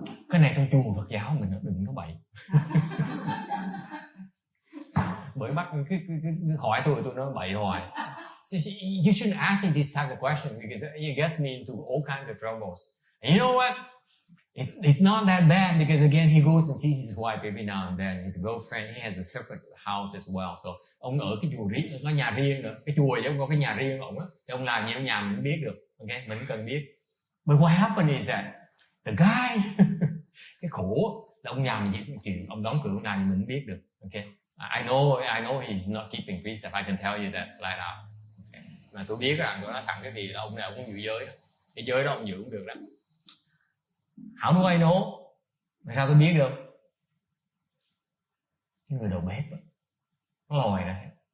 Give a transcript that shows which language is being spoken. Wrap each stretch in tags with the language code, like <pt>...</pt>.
<vi>Cái này trong chùa Phật giáo mình đừng có bậy. Bởi bắt cứ hỏi tôi nói bậy hoài.</vi> <en>So you shouldn't ask me this type of question because it gets me into all kinds of troubles. And you know what? It's not that bad because again he goes and sees his wife every now and then. His girlfriend, he has a separate house as well.</en> <vi>So ông ở cái chùa riêng, có nhà riêng nữa. Cái chùa giống có cái nhà riêng ông á. Thì ông làm gì ở nhà mình biết được. Okay, mình cần biết.</vi> <en>But what happened is that the guy,</en> <vi>cái khổ là ông nhà mình chuyện ông đóng cửa này mình biết được.</vi> <en>Okay, I know he's not keeping precept. I can tell you that flat out. Okay.</en> <vi>Mà tôi biết rằng tôi nói thẳng cái gì là ông này ông không giữ giới đó. Cái giới đó ông giữ không được đó.</vi> <en>How do I know?</en> <vi>Tại sao tôi biết được? Cái người đầu bếp đó, nó lòi ra.</vi>